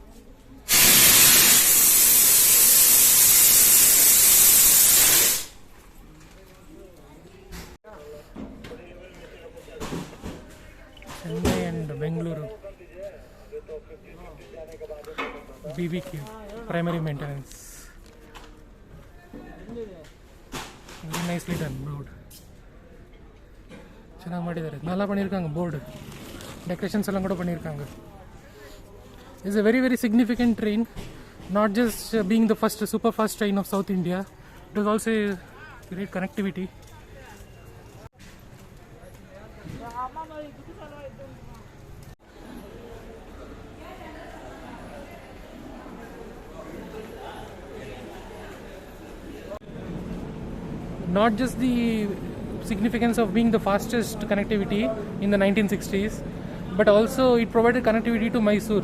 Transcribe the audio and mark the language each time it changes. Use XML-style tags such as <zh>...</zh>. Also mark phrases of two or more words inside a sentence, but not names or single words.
<en>Chennai and Bengaluru. BBQ, primary maintenance. Very nicely done road.</en> <kn>ಚೆನ್ನಾಗಿ ಮಾಡಿದ್ದಾರೆ.</kn> <ta>நல்லா பண்ணியிருக்காங்க board. Decorations எல்லாம் கூட பண்ணியிருக்காங்க.</ta> <en>It's a very very significant train, not just being the first super fast train of South India, it was also a great connectivity. Not just the significance of being the fastest connectivity in the 1960s, but also it provided connectivity to Mysore.</en>